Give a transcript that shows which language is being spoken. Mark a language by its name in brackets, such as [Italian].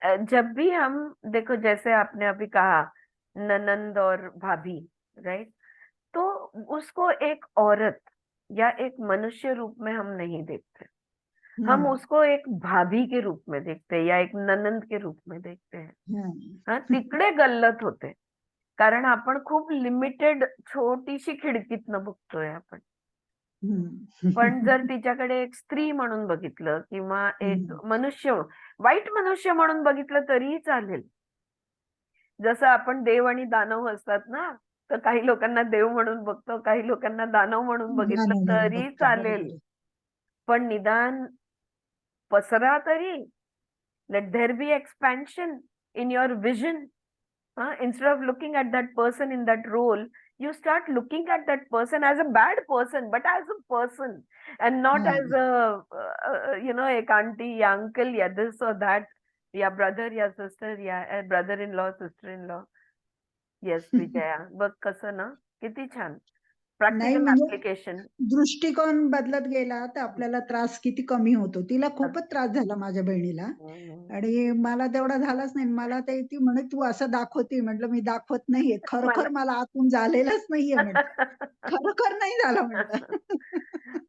[Hindi] जब भी हम देखो, जैसे आपने अभी कहा ननंद और भाभी, राइट, तो उसको एक औरत या एक मनुष्य रूप में हम नहीं देखते. हम उसको एक भाभी के रूप में देखते हैं या एक ननंद के रूप में देखते हैं. [Marathi] हा, तिकडे गल्लत होते, कारण आपण खूप लिमिटेड छोटीशी खिडकीतनं बघतोय आपण. पण जर तिच्याकडे एक स्त्री म्हणून बघितलं किंवा एक मनुष्य, वाईट मनुष्य म्हणून बघितलं तरीही चालेल. जसं आपण देव आणि दानव असतात ना, तर काही लोकांना देव म्हणून बघतो, काही लोकांना दानव म्हणून बघितलं म्हणून तरी बघतो. चालेल. बरोबर आहे. पण निदान पसरा तरी. [English] Let there be expansion in your vision. Instead of looking at that person in that role, you start looking at that person as a bad person, but as a person, and not as a एक auntie या uncle या this or that, या brother या sister या brother-in-law, sister-in-law. [Marathi] Yes, Vijaya, बघ कसं ना, किती छान नाही प्रॅक्टिकल म्हणजे ऍप्लिकेशन. दृष्टिकोन बदलत गेला तर आपल्याला त्रास किती कमी होतो. तिला खूपच त्रास झाला माझ्या बहिणीला, आणि मला तेवढा झालाच नाही. मला ते ती म्हणे, "तू असं दाखवते." म्हटलं, "मी दाखवत नाहीये. खरोखर मला आतून झालेलंच नाहीये," म्हटलं. "खरोखर नाही झालं," म्हटलं.